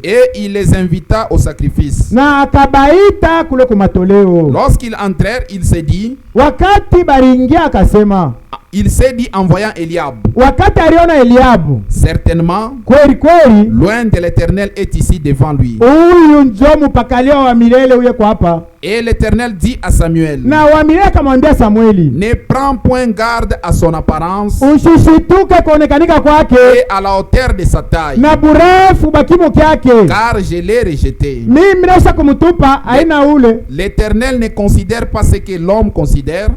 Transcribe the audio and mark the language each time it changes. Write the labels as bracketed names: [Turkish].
[French] Et il les invita au sacrifice. [Swahili] Na akabaita kule kwa matoleo. [French] Lorsqu'ils entrèrent, il s'est dit, [Swahili] Wakati baringia akasema, [French] en voyant Eliab, [Swahili] wakati aliona Eliabu, [French] certainement, [Swahili] kweli kweli [French] loin de l'Éternel est ici devant lui. [Swahili] huyu njo mpakaliwa wa milele uye kwa hapa. [French] Et l'Éternel dit à Samuel, [Swahili] Na wa milele akamwambia Samueli, [French] ne prends point garde à son apparence [Swahili] usishituke kuonekanika kwake [French] et à la hauteur de sa taille, [Swahili] na burefu bakimo kyake, [French] car je l'ai rejeté. [Swahili] mimi naweza kumtupa aina ule. [French] L'Éternel ne considère pas ce que l'homme considère.